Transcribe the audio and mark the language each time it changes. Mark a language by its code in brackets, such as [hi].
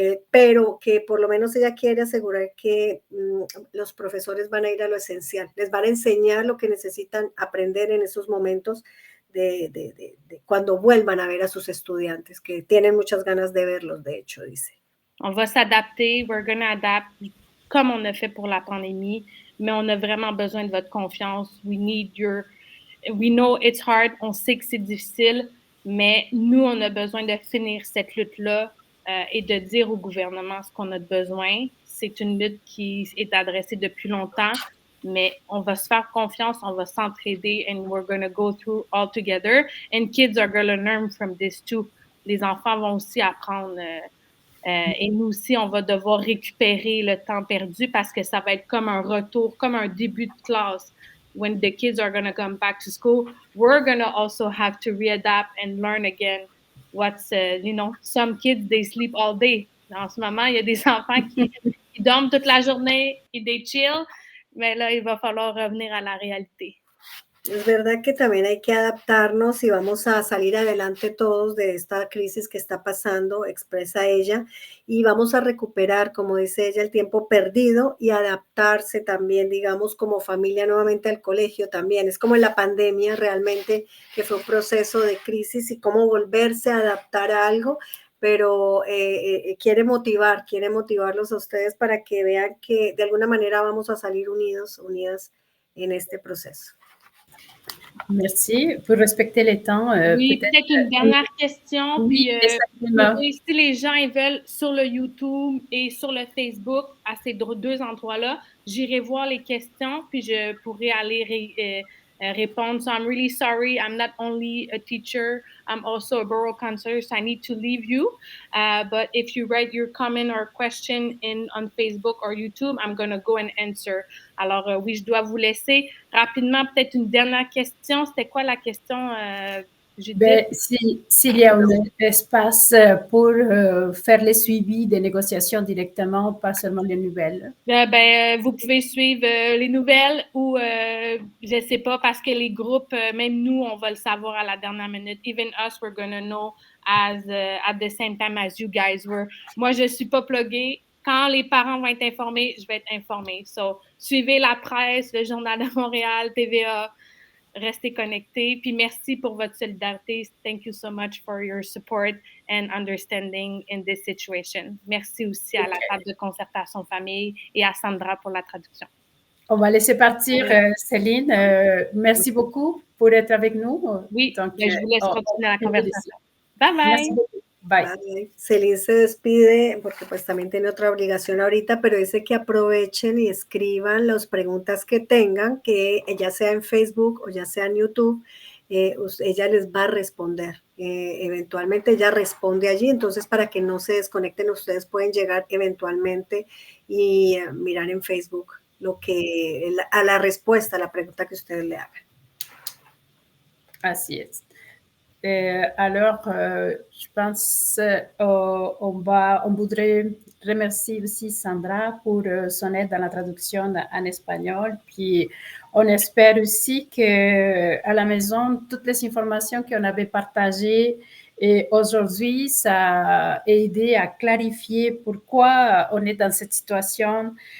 [es] Pero que por lo menos ella quiere asegurar que los profesores van a ir a lo esencial, les van a enseñar lo que necesitan aprender en esos momentos de cuando vuelvan a ver a sus estudiantes, que tienen muchas ganas de verlos, de hecho, dice. [fr] On va s'adapter, [en] we're going to adapt. [fr] comme on a fait pour la pandémie, mais on a vraiment besoin de votre confiance. [en] We know it's hard, [fr] on sait que c'est difficile, mais nous, on a besoin de finir cette lutte-là et de dire au gouvernement ce qu'on a besoin. C'est une lutte qui est adressée depuis longtemps, mais on va se faire confiance, on va s'entraider, [en] and we're going to go through all together. And kids are going to learn from this too. [fr] Les enfants vont aussi apprendre. Et nous aussi, on va devoir récupérer le temps perdu parce que ça va être comme un retour, comme un début de classe. [en] When the kids are going to come back to school, we're going to also have to readapt and learn again what's, some kids, they sleep all day. [fr] En ce moment, il y a des enfants qui dorment toute la journée et [en] they chill, [fr] mais là, il va falloir revenir à la réalité. [es] Es verdad que también hay que adaptarnos y vamos a salir adelante todos de esta crisis que está pasando, expresa ella, y vamos a recuperar, como dice ella, el tiempo perdido y adaptarse también, digamos, como familia nuevamente al colegio también. Es como en la pandemia realmente, que fue un proceso de crisis y cómo volverse a adaptar a algo, pero quiere motivarlos a ustedes para que vean que de alguna manera vamos a salir unidas en este proceso. [fr] Merci. Pour respecter les temps, oui, peut-être une dernière question. Oui, puis, si les gens ils veulent sur le YouTube et sur le Facebook, à ces deux endroits-là, j'irai voir les questions, puis je pourrai aller répondre. [en] So I'm really sorry. I'm not only a teacher, I'm also a borough councillor, so I need to leave you. But if you write your comment or question on Facebook or YouTube, I'm going to go and answer. [fr] Alors, oui, je dois vous laisser rapidement. Peut-être une dernière question. C'était quoi la question, Judith? S'il y a un espace pour faire le suivi des négociations directement, pas seulement les nouvelles. Vous pouvez suivre les nouvelles ou, je ne sais pas, parce que les groupes, même nous, on va le savoir à la dernière minute. [en] Even us, we're going to know at the same time as you guys were. [fr] Moi, je ne suis pas pluguée. Quand les parents vont être informés, je vais être informée. So, suivez la presse, le Journal de Montréal, TVA, restez connectés. Puis merci pour votre solidarité. [en] Thank you so much for your support and understanding in this situation. [fr] Merci aussi à la table de concertation famille et à Sandra pour la traduction. On va laisser partir Céline. Merci beaucoup pour être avec nous. Oui, donc, je vous laisse continuer la conversation. Bye bye. Merci beaucoup. Bye. [es] Vale. Celine se despide porque pues también tiene otra obligación ahorita, pero dice que aprovechen y escriban las preguntas que tengan, que ya sea en Facebook o ya sea en YouTube, ella les va a responder. Eventualmente ella responde allí, entonces para que no se desconecten, ustedes pueden llegar eventualmente y mirar en Facebook a la respuesta a la pregunta que ustedes le hagan. Así es. [fr] Alors, je pense on voudrait remercier aussi Sandra pour son aide dans la traduction en espagnol. Puis, on espère aussi que à la maison, toutes les informations qu'on avait partagées et aujourd'hui, ça a aidé à clarifier pourquoi on est dans cette situation.